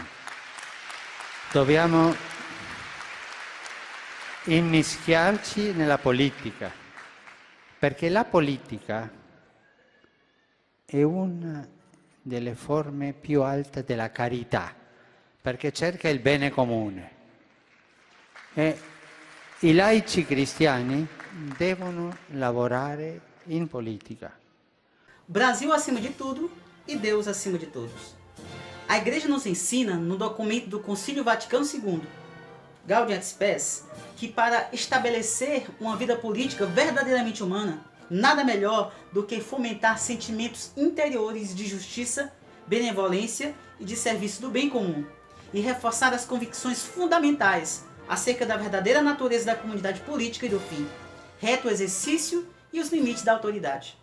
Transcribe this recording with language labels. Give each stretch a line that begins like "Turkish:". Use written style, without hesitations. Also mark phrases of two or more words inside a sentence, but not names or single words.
Italian: Dobbiamo immischiarci nella politica, perché la politica è una delle forme più alte della carità, perché cerca il bene comune. E i laici cristiani devono lavorare in politica.
Portuguese: Brasil acima de tudo e Deus acima de todos. A Igreja nos ensina, no documento do Concílio Vaticano II, Gaudium et Spes, que para estabelecer uma vida política verdadeiramente humana, nada melhor do que fomentar sentimentos interiores de justiça, benevolência e de serviço do bem comum, e reforçar as convicções fundamentais acerca da verdadeira natureza da comunidade política e do fim, reto exercício e os limites da autoridade.